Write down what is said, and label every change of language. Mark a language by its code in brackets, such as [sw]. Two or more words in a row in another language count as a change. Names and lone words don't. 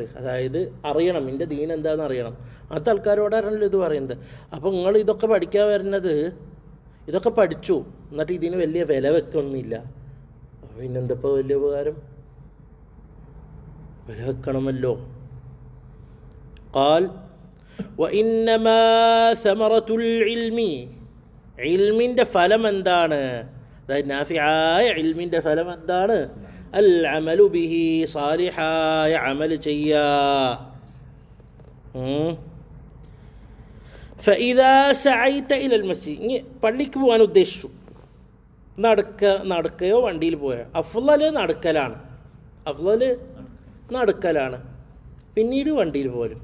[ml] അതായത് അറിയണം, എൻ്റെ ദീൻ എന്താണെന്ന് അറിയണം, അങ്ങനത്തെ ആൾക്കാരോടാണല്ലോ ഇത് പറയുന്നത്. അപ്പോൾ നിങ്ങൾ ഇതൊക്കെ പഠിക്കാൻ വരുന്നത്, ഇതൊക്കെ പഠിച്ചു എന്നിട്ട് ഇതിന് വലിയ വില വെക്കൊന്നുമില്ല, പിന്നെന്തപ്പോൾ വലിയ ഉപകാരം, വില വെക്കണമല്ലോ. [ar] قال وإنما ثمرة العلم, [ml] ഇൽമിൻ്റെ ഫലം എന്താണ്, അതായത് നാഫിആയ ഇൽമിൻ്റെ ഫലം എന്താണ്, [ar] العمل به, [ml] സാലിഹായ അമൽ ചെയ്യുക. [ar] فإذا سعيت إلى المسجد, [ml] ഇനി പള്ളിക്ക് പോകാൻ ഉദ്ദേശിച്ചു, നടക്കുകയോ വണ്ടിയിൽ പോയോ, അഫ്ളൽ നടക്കലാണ്, പിന്നീട് വണ്ടിയിൽ പോലും.